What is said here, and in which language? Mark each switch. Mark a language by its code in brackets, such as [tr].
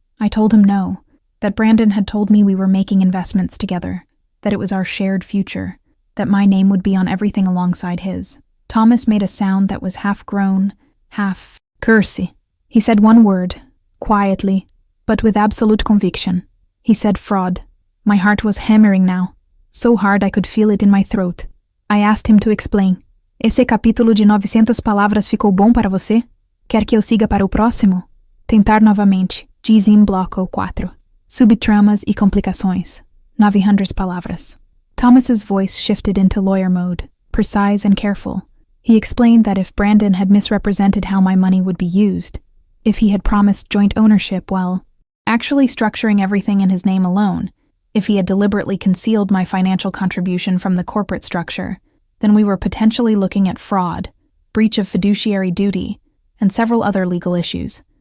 [en] I told him no, that Brandon had told me we were making investments together, that it was our shared future, that my name would be on everything alongside his. Thomas made a sound that was half groan, half cursey. He said one word, quietly, but with absolute conviction. He said fraud. My heart was hammering now, so hard I could feel it in my throat. I asked him to explain. [pt] Esse capítulo de 900 palavras ficou bom para você? Quer que eu siga para o próximo? Tentar novamente. Diz em bloco 4. Subtramas e complicações. 900 palavras. [en] Thomas's voice shifted into lawyer mode, precise and careful. He explained that if Brandon had misrepresented how my money would be used, if he had promised joint ownership while actually structuring everything in his name alone, if he had deliberately concealed my financial contribution from the corporate structure, then we were potentially looking at fraud, breach of fiduciary duty, and several other legal issues.